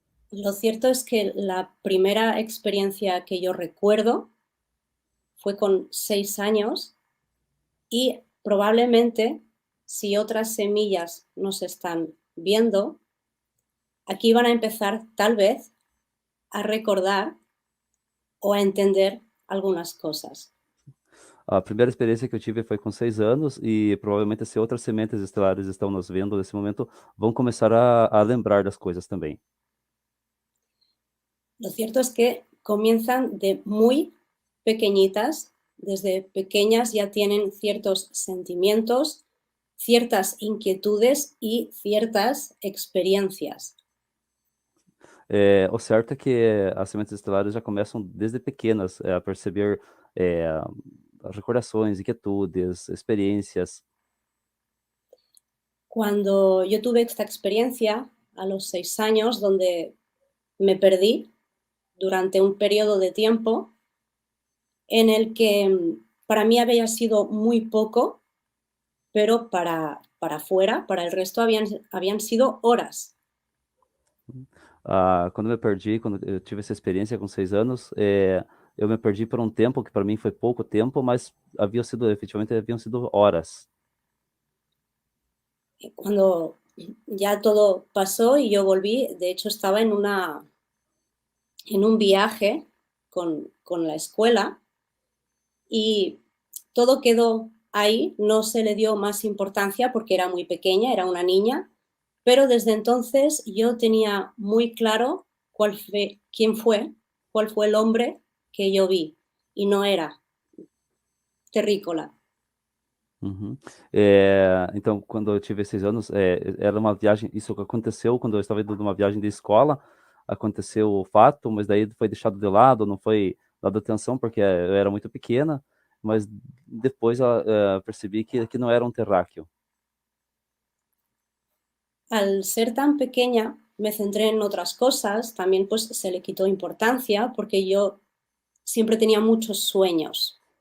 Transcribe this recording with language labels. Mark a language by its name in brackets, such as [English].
[Spanish] Lo cierto es que la primera experiencia que yo recuerdo fue con 6 años y probablemente si otras semillas nos están viendo, aquí van a empezar tal vez a recordar o a entender algunas cosas. [Portuguese] A primeira experiência que eu tive foi com 6 anos e provavelmente se outras sementes estelares estão nos vendo nesse momento, vão começar a lembrar das coisas também. [Spanish] Lo cierto es que comienzan de muy pequeñitas, desde pequeñas ya tienen ciertos sentimientos, ciertas inquietudes y ciertas experiencias. [Portuguese] O certo é que as sementes estelares já começam desde pequenas a perceber recordações, inquietudes, experiências. [Spanish] Cuando yo tuve esta experiencia a los 6 años, donde me perdí durante un periodo de tiempo en el que para mí había sido muy poco, pero para afuera, para el resto habían sido horas. [Portuguese] Quando eu me perdi, quando eu tive essa experiência com 6 anos, eu me perdi por um tempo que para mim foi pouco tempo, mas efetivamente haviam sido horas. [Spanish] Cuando ya todo pasó y yo volví, de hecho estaba en un viaje con la escuela y todo quedó ahí, no se le dio más importancia porque era muy pequeña, era una niña, pero desde entonces yo tenía muy claro cuál fue el hombre que yo vi y no era terrícola. Uhum. [Portuguese] Então, quando eu tive 6 anos, era uma viagem, isso aconteceu quando eu estava indo numa viagem de escola, aconteceu o fato, mas daí foi deixado de lado, não foi dado atenção porque eu era muito pequena, mas depois percebi que não era um terráqueo. [Spanish] Al ser tan pequeña me centré en otras cosas, también pues se le quitó importancia porque yo siempre tenía muchos sueños.